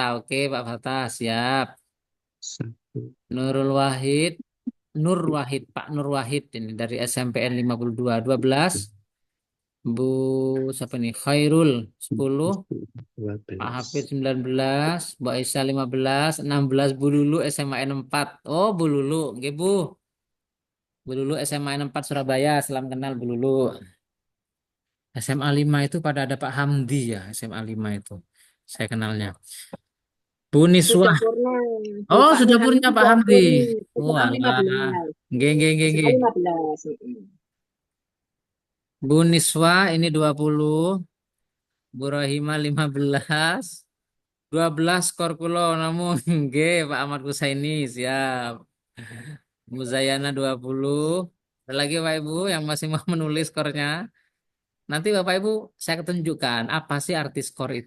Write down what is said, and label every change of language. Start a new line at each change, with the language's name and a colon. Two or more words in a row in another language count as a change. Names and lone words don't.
Indonesian: Oke, Pak Fatah, siap. Nurul Wahid, Nur Wahid, Pak Nur Wahid ini dari SMPN 52, 12. Bu siapa nih? Khairul 10, Pak 12. Hafid 19, Bu Aisyah 15, 16 Bu Lulu SMA n 4. Oh, Bu Lulu, nggih Bu. Bu Lulu SMA n 4 Surabaya, salam kenal Bu Lulu. SMA 5 itu pada ada Pak Hamdi ya, SMA 5 itu. Saya kenalnya. Bu Sudah Niswah. purna. Oh, Bapaknya sudah Hamdi punya Pak sudah Hamdi. purna. SMA Walah. 15.
Javanese: Nggih, nggih, nggih,
Indonesian: SMA nggih. 15. Bu Niswa ini 20, Bu Rohimah 15, 12 skor
Javanese: kulo namun nggih
Indonesian: Pak Ahmad Kusaini siap. Muzayana 20. Ada lagi Pak Ibu yang masih mau menulis skornya. Nanti Bapak Ibu saya tunjukkan apa sih arti skor itu.